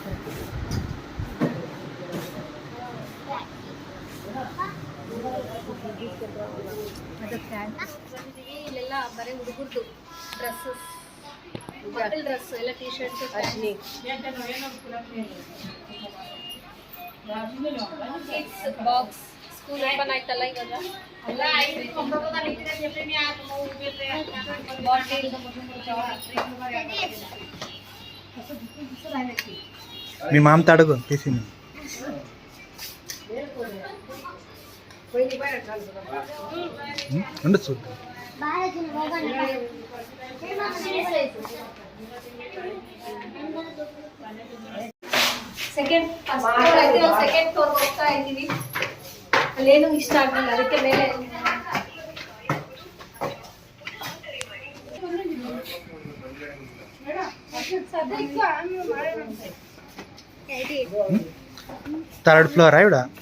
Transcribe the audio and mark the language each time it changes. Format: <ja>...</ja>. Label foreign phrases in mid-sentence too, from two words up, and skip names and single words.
<kn>ಇಲ್ಲೆಲ್ಲ ಬರೀ ಹುಡುಗರ್ದು ಡ್ರೆಸ್ಸಸ್, ಮಕ್ಕಳ ಡ್ರೆಸ್ ಎಲ್ಲ,</kn> <en>T-shirts,</en> <kn>ಬಾಕ್ಸ್.</kn> <en>school open</en> <kn>ಆಯ್ತಲ್ಲ ಇವಾಗ.</kn> <te>మీ మామ తడుగు తీసింది. ఉండు చూద్దాం.</te> <en>second floor</en> <kn>ಹೋಗ್ತಾ ಇದ್ದೀವಿ. ಅಲ್ಲೇನು ಇಷ್ಟ ಆಗಲಿಲ್ಲ, ಅದಕ್ಕೆ ಮೇಲೆ</kn> <en>third floor</en> <kn>ಇವಿಡ.</kn>